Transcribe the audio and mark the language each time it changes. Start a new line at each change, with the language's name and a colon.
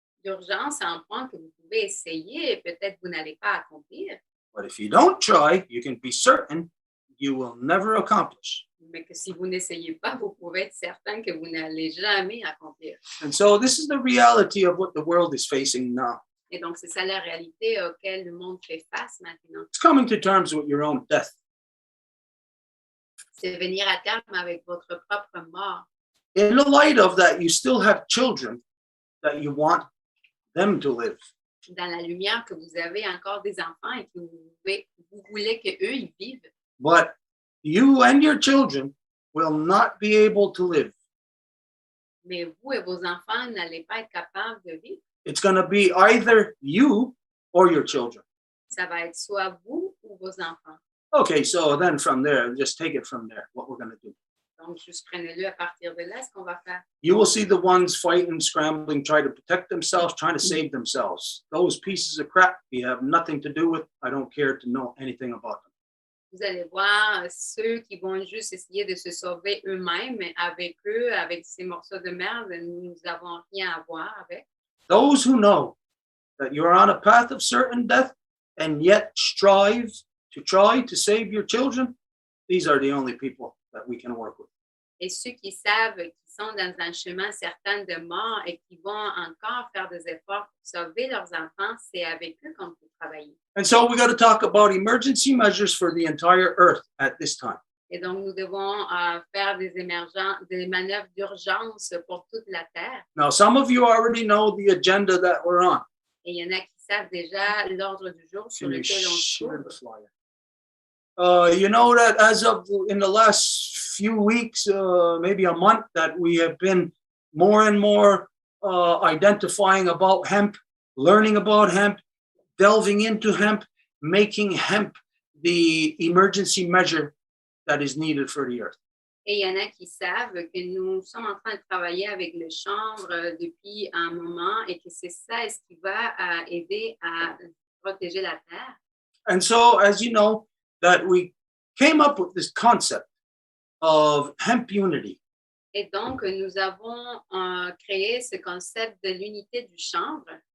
French: D'urgence à un point que vous pouvez essayer et peut-être vous n'allez pas accomplir,
English: But if you don't try, you can be certain you will never accomplish.
French: mais que si vous n'essayez pas, vous pouvez être certain que vous n'allez jamais accomplir.
English: And so this is the reality of what the world is facing now.
French: Et donc, c'est ça la réalité auquel le monde fait face maintenant.
English: It's coming to terms with your own death.
French: C'est venir à terme avec votre propre mort.
English: In the light of that, you still have children that you want them to live.
French: Dans la lumière que vous avez encore des enfants et que vous voulez qu'eux, ils vivent.
English: But you and your children will not be able to live.
French: Mais vous et vos enfants n'allez pas être capables de vivre.
English: It's going to be either you or your children.
French: Ça va être soit vous ou vos enfants.
English: Okay, so then from there, just take it from there, what we're going to do.
French: Donc, juste prenez-le à partir de là, ce qu'on va faire.
English: You will see the ones fighting, scrambling, trying to protect themselves, trying to save themselves. Those pieces of crap you have nothing to do with. I don't care to know anything about them.
French: Vous allez voir ceux qui vont juste essayer de se sauver eux-mêmes, mais avec eux, avec ces morceaux de merde, nous n'avons rien à voir avec.
English: Those who know that you're on a path of certain death and yet strive to try to save your children, these are the only people that we can work with.
French: Et ceux qui savent qu'ils sont dans un chemin certain de mort et qui vont encore faire des efforts pour sauver leurs enfants, c'est avec eux qu'on peut travailler.
English: And so we got to talk about emergency measures for the entire earth at this time.
French: Et donc, nous devons faire des manœuvres d'urgence pour toute la Terre.
English: Now, some of you already know the agenda that we're on.
French: Et il y en a qui savent déjà l'ordre du jour sur
English: Can you
French: lequel on se
English: share
French: trouve.
English: the flyer? You know that as of in the last few weeks, maybe a month, that we have been more and more identifying about hemp, learning about hemp, delving into hemp, making hemp the emergency measure that is needed for the earth.
French: Et il y en a qui savent que nous sommes en train de travailler avec le chanvre depuis un moment et que c'est ça ce qui va aider à protéger la Terre.
English: And so, as you know, that we came up with this concept of hemp unity.
French: Et donc, nous avons créé ce concept de l'unité du chanvre.